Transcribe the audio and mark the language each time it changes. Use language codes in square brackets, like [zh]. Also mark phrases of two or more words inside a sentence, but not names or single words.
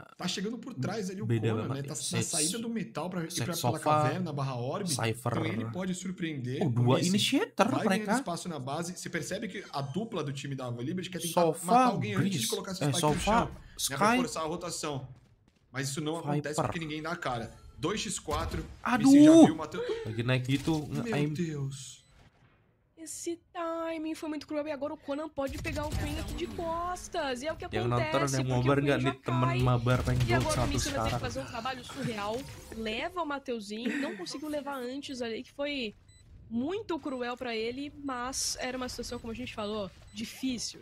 [pt] Tá chegando por trás ali o Conan, né? Tá na saída do metal pra ir pela caverna, barra orb. Então ele pode surpreender. [id] Dua initiator [pt] vai ganhando espaço na base. Você percebe que a dupla do time da Liberty quer tentar matar alguém antes de colocar essa spike no chão. Né, pra forçar a rotação. Mas isso não acontece porque ninguém dá a cara. 2x4. [id] Aduh! [pt] Já viu, Matheus. [id] Lagi naik gitu. [pt] Meu Deus. Esse timing foi muito cruel e agora o Conan pode pegar o Queen aqui de costas. E é o que acontece, porque o Queen já cai. E agora o Missy vai ter que fazer um trabalho surreal. Leva o Mateuzinho, não conseguiu levar antes ali, que foi muito cruel pra ele, mas era uma situação, como a gente falou, difícil.